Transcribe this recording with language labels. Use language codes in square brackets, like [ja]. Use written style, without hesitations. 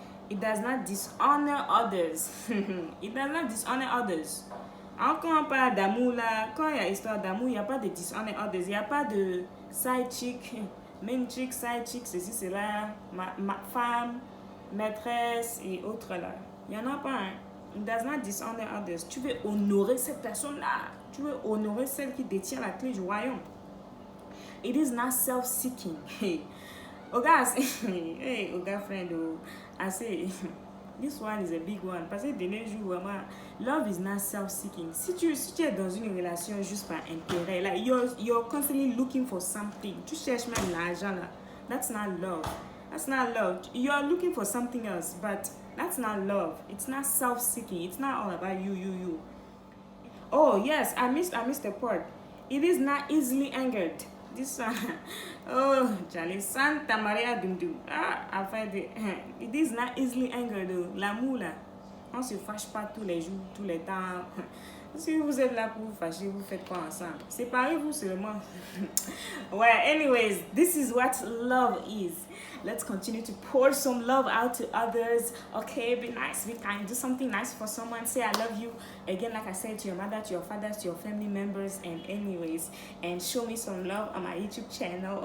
[en] It does not dishonor others. It does not dishonor others. [fr] Quand on parle d'amour là, quand il y a histoire d'amour, il n'y a pas de [en] dishonor others. [fr] Il n'y a pas de [en] side chick, main chick, side chick, [fr] ceci, cela, ma femme, maîtresse et autres là. Il n'y en a pas un. [en] It does not dishonor others. [fr] Tu veux honorer cette personne-là. Tu veux honorer celle qui détient la clé du royaume. [en] It is not self-seeking. Oh guys, hey, oh girlfriend, oh, I say, this one is a big one. [fr] Parce que de nos jours, vraiment, [en] love is not self-seeking. [fr] Si tu es dans une relation juste par intérêt, [en] like you're constantly looking for something. [fr] Tu cherches même l'argent là. [en] That's not love. That's not love. You're looking for something else, but that's not love. It's not self-seeking. It's not all about you. Oh yes, I missed the part. It is not easily angered. This one, oh, Charlie, Santa Maria Dum. [fr] Ah, enfin, [en] it is not easily angered. [fr] L'amour là, on se fâche pas tous les jours, tous les temps. Si vous êtes là pour vous fâcher, vous faites quoi ensemble? Séparez-vous seulement. [en] Well, anyways, this is what love is. Let's continue to pour some love out to others. Okay, be nice, be kind, do something nice for someone. Say I love you. Again, like I said, to your mother, to your father, to your family members, and anyways, and show me some love on my YouTube channel.